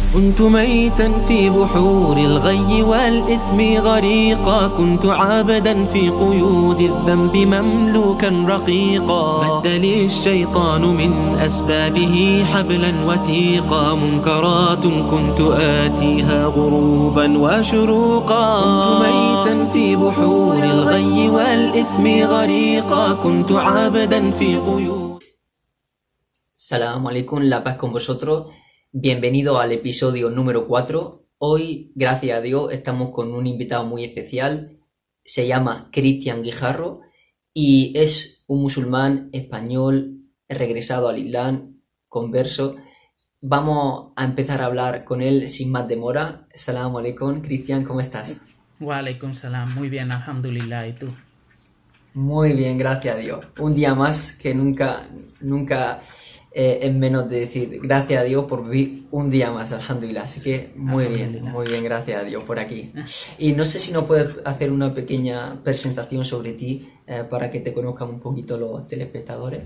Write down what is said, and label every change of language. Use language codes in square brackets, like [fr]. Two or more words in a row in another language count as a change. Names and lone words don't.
[ar] كنت ميتا في بحور الغي والإثم غريقا، كنت عابدا في قيود الذنب مملوكا رقيقا، مد لي الشيطان من أسبابه حبلا وثيقا، منكرات كنت آتيها غروبا وشروقا. كنت ميتا في بحور الغي والإثم غريقا، كنت عابدا في قيود. سلام عليكم, [es] la paz con vosotros. Bienvenido al episodio número 4. Hoy, gracias a Dios, estamos con un invitado muy especial. Se llama Cristian Guijarro y es un musulmán español regresado al Islam, converso. Vamos a empezar a hablar con él sin más demora. [ar] سلام عليكم, [es] Cristian, ¿cómo estás? [ar] وعليكم السلام, [es] muy bien, alhamdulillah, ¿y tú? Muy bien, gracias a Dios. Un día más que nunca es menos de decir gracias a Dios por vivir un día más, alhamdulillah. Así que muy bien, gracias a Dios por aquí. Y no sé si nos puedes hacer una pequeña presentación sobre ti para que te conozcan un poquito los telespectadores.